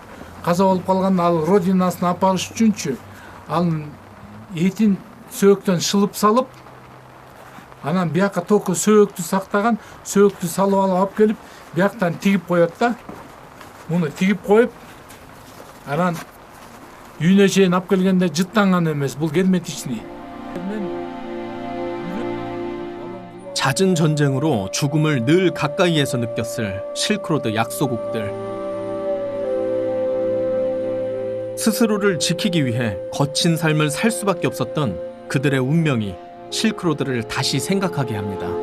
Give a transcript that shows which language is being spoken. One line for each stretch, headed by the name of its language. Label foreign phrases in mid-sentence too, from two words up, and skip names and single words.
Kyrgyz: Каза болуп калганда ал родинасына апарыш үчүнчү анын этин сөөктөн шылып салып, анан бияка только сөөктү сактаган, сөөктү салып алып келип, бияктан тигип коет да. Муну тигип коюп, анан үйүнө чейин алып келгенде жыттанган эмес, бул герметичный.
Korean: 잦은 전쟁으로 죽음을 늘 가까이에서 느꼈을 실크로드 약소국들. 스스로를 지키기 위해 거친 삶을 살 수밖에 없었던 그들의 운명이 실크로드를 다시 생각하게 합니다.